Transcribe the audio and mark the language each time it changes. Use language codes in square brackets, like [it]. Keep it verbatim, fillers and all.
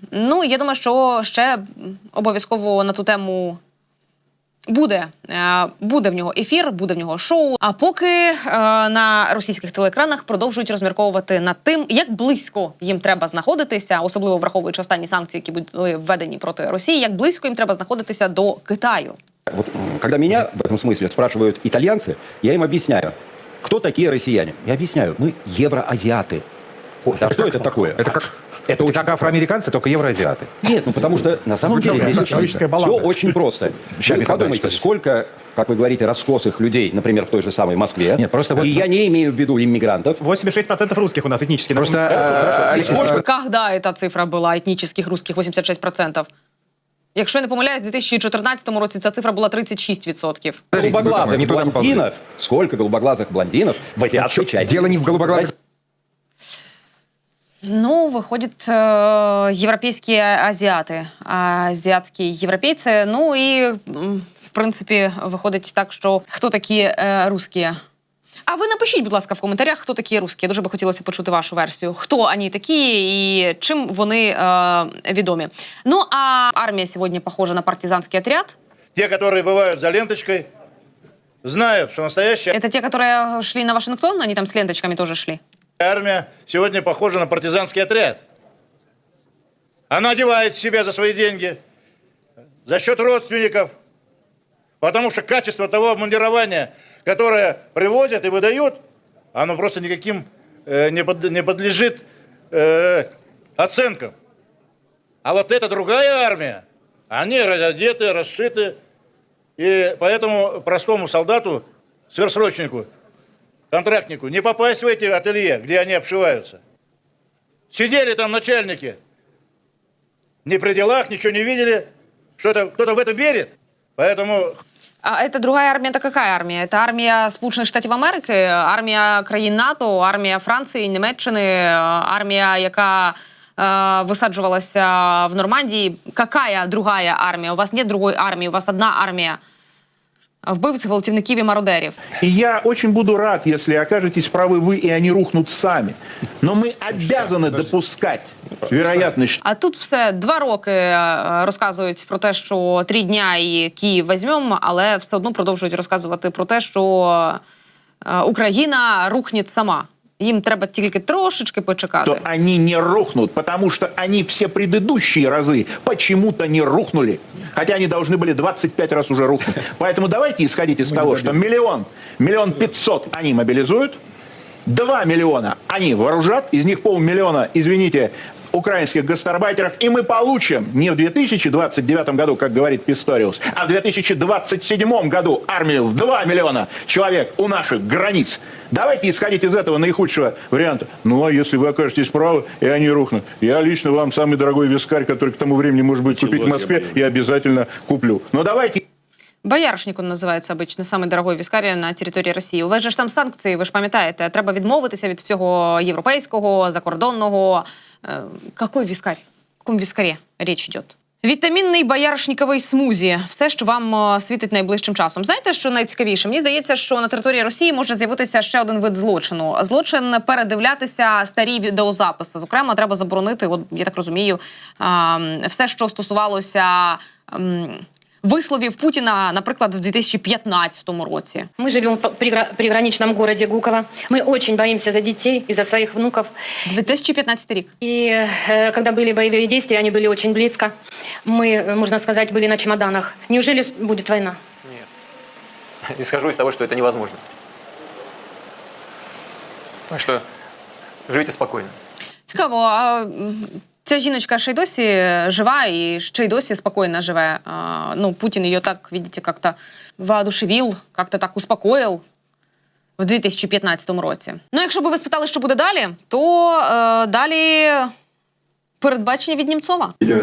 [uk] Ну, я думаю, що ще обов'язково на ту тему Буде. Е, Буде в нього ефір, буде в нього шоу. А поки е, на російських телеекранах продовжують розмірковувати над тим, як близько їм треба знаходитися, особливо враховуючи останні санкції, які були введені проти Росії, як близько їм треба знаходитися до Китаю. [ru] Вот, м, когда меня в этом смысле спрашивают итальянцы, я им объясняю, кто такие россияне. Я объясняю, мы евроазиаты. А что это такое? Это как Это уже как афроамериканцы, только евроазиаты. Нет, ну потому что на самом деле здесь очень, все очень просто. Вы подумайте, сколько, как вы говорите, раскосых людей, например, в той же самой Москве. Нет, просто и вот... я не имею в виду иммигрантов. восемьдесят шесть процентов русских у нас этнически. Просто... Сколько... Когда эта цифра была етнічних русских восемьдесят шесть процентов? [uk] Якщо я не помиляюсь, в дві тисячі чотирнадцятому році ця цифра була [ru] тридцать шесть процентов. Голубоглазых блондинов? Сколько голубоглазых блондинов в азиатской части? Дело не в голубоглазых. Ну, выходит, э, европейские азиаты, азиатские европейцы. [uk] Ну и, в принципе, выходить так, що хто такі э, русские? А ви напишіть, будь ласка, в коментарях, хто такі русські. Дуже би хотілося почути вашу версію. Хто вони такі і чим вони е, відомі. Ну, а армія сьогодні похожа на партизанський отряд. [ru] Те, которые бывают за ленточкой, знают, что настоящая... Это те, которые шли на Вашингтон, они там с ленточками тоже шли? Армия сегодня похожа на партизанский отряд. Она одевает себя за свои деньги, за счет родственников, потому что качество того обмундирования... которое привозят и выдают, оно просто никаким э, не, под, не подлежит э, оценкам. А вот эта другая армия, они разодеты, расшиты, и поэтому простому солдату, сверхсрочнику, контрактнику, не попасть в эти ателье, где они обшиваются. Сидели там начальники, не при делах, ничего не видели, что-то, кто-то в это верит, поэтому... А это другая армия, это какая армия? [uk] Это армия Сполучених Штатів Америки, армія країн НАТО, армія Франції, Німеччини, армія, яка э, висаджувалася в Нормандії. [ru] Какая другая армія? У вас нет другой армии, у вас одна [uk] армія вбивців, гвалтівників і мародерів. [ru] И я очень буду рад, если окажетесь правы вы, и они рухнут сами. Но мы обязаны допускать вероятность. [uk] А тут все два роки розказують про те, що три дня і Київ візьмемо, але все одно продовжують розказувати про те, що Україна рухне сама. Їм треба тільки трошечки почекати. [ru] То они не рухнут, потому что они все предыдущие разы почему-то не рухнули. Хотя они должны были двадцать пять раз уже рухнуть. Поэтому давайте исходить из того, что миллион, миллион пятьсот они мобилизуют, два миллиона они вооружат, из них полмиллиона, извините, украинских гастарбайтеров, и мы получим не в две тысячи двадцать девятом году, как говорит Писториус, а в две тысячи двадцать седьмом году армию в два миллиона человек у наших границ. Давайте исходить из этого наихудшего варианта. Ну, а если вы окажетесь правы, и они рухнут. Я лично вам самый дорогой вискарь, который к тому времени, может быть, купить в Москве, я обязательно куплю. Но давайте... [uk] Боярышник он називається обично, самий дорогой віскарі на території Росії. У вас же ж там санкції, ви ж пам'ятаєте, треба відмовитися від всього європейського, закордонного. Е, какой віскарь? В якому віскарі річ йде? Вітамінний бояришниковий смузі. Все, що вам світить найближчим часом. Знаєте, що найцікавіше? Мені здається, що на території Росії може з'явитися ще один вид злочину. Злочин передивлятися старі відеозаписи. Зокрема, треба заборонити, от, я так розумію, е, все, що стосувалося... Е, висловів Путіна, наприклад, в [ru] две тысячи пятнадцатом [uk] році. Ми живемо в приграничному місті Гуково. Ми дуже боїмося за дітей і за своїх внуків. [ru] две тысячи пятнадцатый рік. [uk] І е, коли були бойові дії, вони були дуже близько. Ми, можна сказати, були на чемоданах. Неужели буде війна? Ні. [ru] Исхожу из того, что это невозможно. Так что живите спокойно. [uk] Цікаво, а ця жіночка ще й досі жива і ще й досі спокійно живе. А, ну, Путін її так, [ru] видите, как-то воодушевил, как-то так [uk] успокоїв в [ru] две тысячи пятнадцатом [uk] році. Ну, якщо би ви спитали, що буде далі, то е, далі передбачення від Німцова.